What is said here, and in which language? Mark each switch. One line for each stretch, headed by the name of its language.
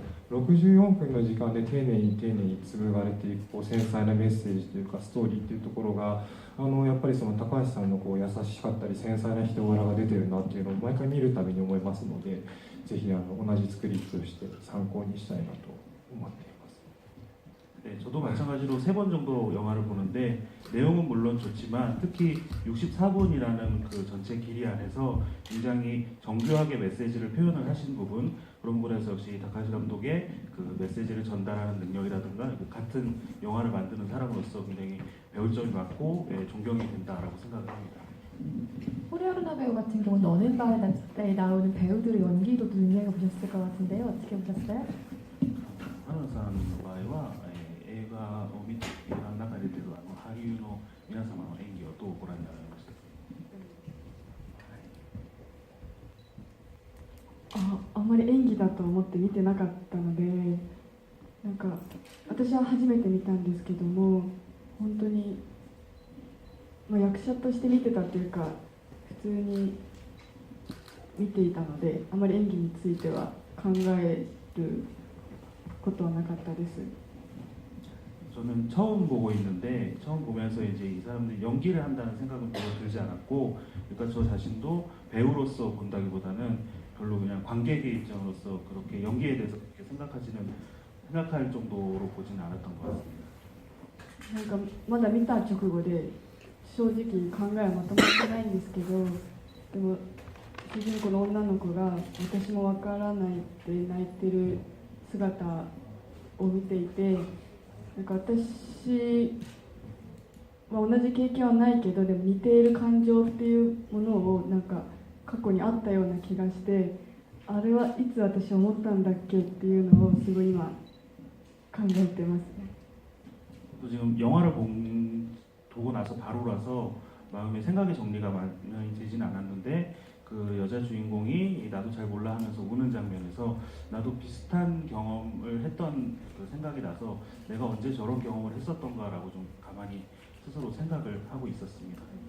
Japanese: 64分の時間で丁寧に丁寧に紡がれていくこう繊細なメッセージというかストーリーっていうところが、やっぱりその高橋さんのこう優しかったり繊細な人柄が出てるなっていうのを毎回見るたびに思いますので、ぜひ同じ作りとして参考にしたいなと思っています。
Korean: 네, 저도 마찬가지로 3번 정도 영화를 보는데 내용은 물론 좋지만 특히 64분이라는 그 전체 길이 안에서 굉장히 정교하게 메시지를 표현을 하신 부분, 그런 부분에서 역시 다카시 감독의 그 메시지를 전달하는 능력이라든가 그 같은 영화를 만드는 사람으로서 굉장히 배울 점이 많고 존경이 된다라고 생각을 합니다. 호리아루나 배우 같은 경우는 너는 바에 나오는 배우들의 연기도 눈여겨보셨을 것 같은데요. 어떻게 보셨어요?
Japanese: 花さんの場合は、映画を見て映画の中に出てる俳優の皆様の演技をどうご覧になられましたか？あんまり演技だと思って見てなかったので、なんか私は初めて見たんですけども、本当に、役者として見てたというか普通に見ていたので、あまり演技については考えることはなかったです。
Korean: 저는 처음 보고 있는데 처음 보면서 이제 이 사람들이 연기를 한다는 생각은 별로 들지 않았고, 그러니까 저 자신도 배우로서 본다기보다는 별로 그냥 관객의 입장으로서 그렇게 연기에 대해서 그렇게 생각할 정도로 보지는 않았던 것 같습니다.
Japanese: なんかまだ見た直後で正直考えはまとまってないんですけど、でも主人公の女の子が私もわからないって泣いてる姿を見ていて、なんか私は同じ経験はないけど、でも似ている感情っていうものをなんか過去にあったような気がして、あれはいつ私思ったんだっけっていうのをすごい今考えてますね。
Korean: 또 지금 영화를 보고 나서 바로라서 마음의 생각의 정리가 많이 되진 않았는데, 그 여자 주인공이 나도 잘 몰라 하면서 우는 장면에서 나도 비슷한 경험을 했던 그 생각이 나서 내가 언제 저런 경험을 했었던가라고 좀 가만히 스스로 생각을 하고 있었습니다.